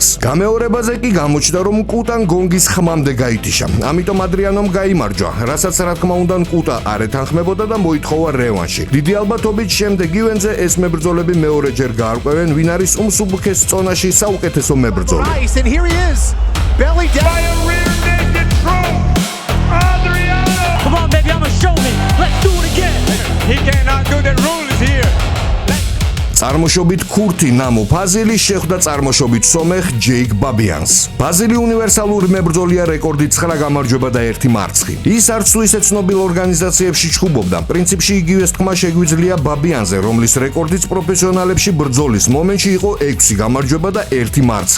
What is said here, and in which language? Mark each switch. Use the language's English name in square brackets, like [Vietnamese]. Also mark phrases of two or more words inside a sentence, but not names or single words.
[Georgian] გამეორებაზე კი გამოჩნდა, რომ კუტან გონგის ხმამდე გაითიშა. ამიტომ ადრიანომ გაიმარჯვა, რასაც რა თქმა უნდა კუტა არ ეთანხმებოდა და მოითხოვა რევანში. დიდი ალბათობით შემდეგ ივენზე ეს მებრძოლები მეორეჯერ გაარკვევენ, ვინ არის უმსუბუქეს წონაში საუკეთესო მებრძოლი. [English] Nice, and here he is. Belly down. By a rear naked choke, Adriano. Come on, baby, I'ma show me. Let's do it again. He cannot do the rules here. [Georgian] წარმოშობით ქურთი ნამო ფაზილი შეხვდა წარმოშობით სომეხ ჯეიკ ბაბიანს. ფაზილი უნივერსალური მებრძოლია რეკორდით 9 გამარჯვება და 1 მარცხი. ის არც თუ ისე ცნობილ ორგანიზაციებში ჩხუბობდა. პრინციპში იგივე თქმა შეგვიძლია ბაბიანზე, რომლის რეკორდიც პროფესიონალებში ბრძოლის მომენტში იყო 6 გამარჯვება და 1 მარცხი.